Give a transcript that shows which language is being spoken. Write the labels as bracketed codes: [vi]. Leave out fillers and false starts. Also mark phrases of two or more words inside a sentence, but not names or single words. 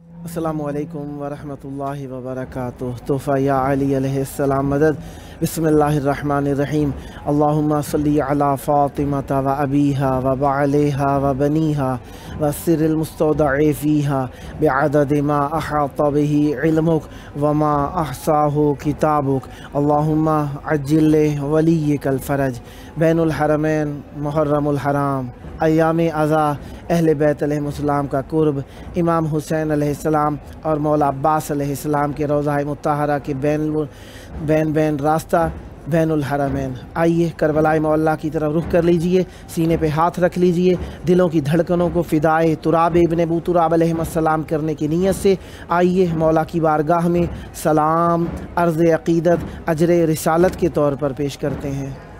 [ar] السلام علیکم ورحمۃ اللہ وبرکاتہ۔ [ur] تحفہ یا علی [ar] علیہ السلام [ur] مدد۔ [ar] بسم اللہ الرحمن الرحیم۔ اللہم صلی علی فاطمۃ و ابیہا و بعلیہا و بنیہا و سر المستودع فیہا بعدد ما احاط بہ علمک وما احصاہ کتابک۔ اللہم عجل ولیک الفرج۔ [ur] بین الحرمین محرم الحرام، ایام عزا، اہل بیت [ar] علیہ السلام [ur] کا قرب، امام حسین [ar] علیہ السلام [ur] اور مولا عباس [ar] علیہ السلام [ur] کے روضہ مطہرہ کے بین راستہ بین الحرمین۔ آئیے کربلائے مولا کی طرف رخ کر لیجئے، سینے پہ ہاتھ رکھ لیجئے، دلوں کی دھڑکنوں کو فدائے تراب ابن ابو تراب [ar] علیہ السلام [ur] کرنے کی نیت سے آئیے مولا کی بارگاہ میں سلام، عرض عقیدت، اجر رسالت کے طور پر پیش کرتے ہیں۔